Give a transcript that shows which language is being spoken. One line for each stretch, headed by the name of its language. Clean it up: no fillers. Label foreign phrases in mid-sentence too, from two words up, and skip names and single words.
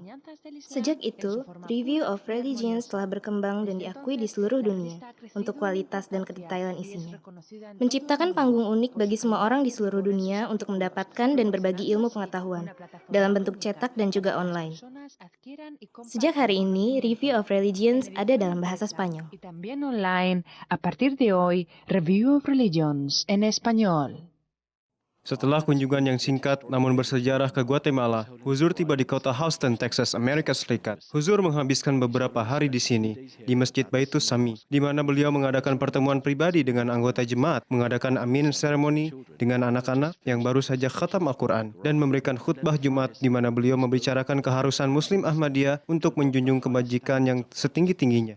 Indonesian: Sejak itu, Review of Religions telah berkembang dan diakui di seluruh dunia untuk kualitas dan kedetailan isinya, menciptakan panggung unik bagi semua orang di seluruh dunia untuk mendapatkan dan berbagi ilmu pengetahuan dalam bentuk cetak dan juga online. Sejak hari ini, Review of Religions ada dalam bahasa Spanyol.
Spanish: A partir de hoy, Review of Religions en español.
Indonesian: Setelah kunjungan yang singkat namun bersejarah ke Guatemala, Huzur tiba di kota Houston, Texas, Amerika Serikat. Huzur menghabiskan beberapa hari di sini, di Masjid Baitus Sami, di mana beliau mengadakan pertemuan pribadi dengan anggota jemaat, mengadakan amin seremoni dengan anak-anak yang baru saja khatam Al-Quran, dan memberikan khutbah Jumat di mana beliau membicarakan keharusan Muslim Ahmadiyah untuk menjunjung kebajikan yang setinggi-tingginya.